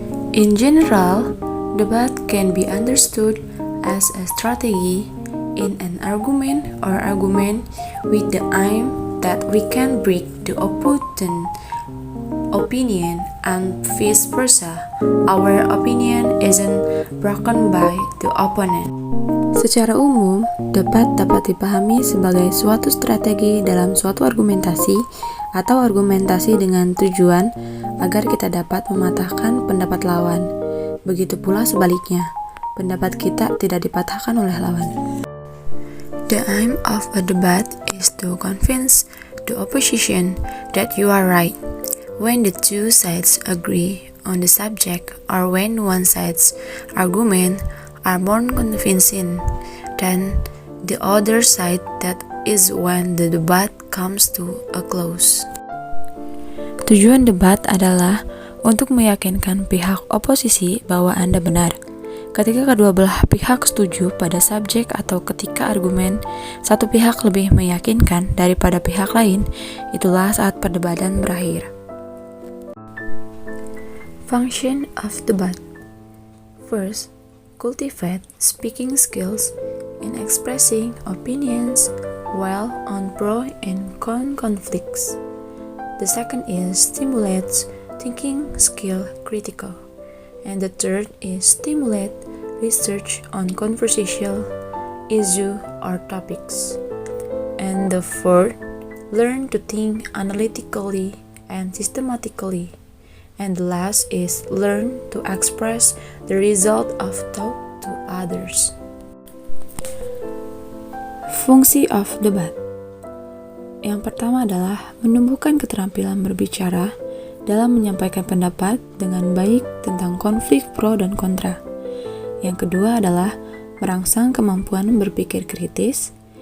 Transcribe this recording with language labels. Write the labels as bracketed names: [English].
[English] In general, debate can be understood as a strategy in an argument or argument with the aim that we can break the opponent opinion and vice versa. Our opinion isn't broken by the opponent. [Indonesian] Secara umum, debat dapat dipahami sebagai suatu strategi dalam suatu argumentasi atau argumentasi dengan tujuan agar kita dapat mematahkan pendapat lawan. Begitu pula sebaliknya, pendapat kita tidak dipatahkan oleh lawan. [English] The aim of a debate is to convince the opposition that you are right. When the two sides agree on the subject or when one side's argument are more convincing than the other side, that is when the debate comes to a close. [Indonesian] Tujuan debat adalah untuk meyakinkan pihak oposisi bahwa Anda benar. Ketika kedua belah pihak setuju pada subjek atau ketika argumen satu pihak lebih meyakinkan daripada pihak lain, itulah saat perdebatan berakhir. [English] Function of debate. First, cultivate speaking skills in expressing opinions while on pro and con conflicts. The second is stimulates thinking skill critical. And the third is stimulate research on controversial issue or topics. And the fourth, learn to think analytically and systematically. And the last is learn to express the result of thought to others. [Indonesian] Fungsi of debat. Yang pertama adalah menumbuhkan keterampilan berbicara dalam menyampaikan pendapat dengan baik tentang konflik pro dan kontra. Yang kedua adalah merangsang kemampuan berpikir kritis.